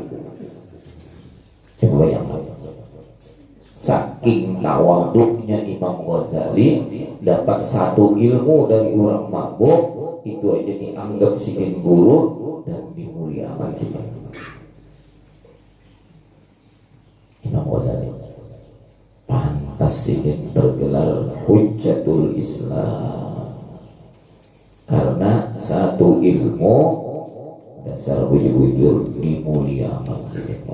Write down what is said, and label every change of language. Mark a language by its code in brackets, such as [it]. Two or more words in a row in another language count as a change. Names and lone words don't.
[id] Coba bayangkan, saking tawaduknya Imam Ghazali dapat satu ilmu dari orang mabuk itu aja dianggap sebagai guru dan dimuliakan sini. Imam Ghazali pantas sih bergelar Hujjatul Islam karena satu ilmu dasar bujur-bujur dimuliakan sih.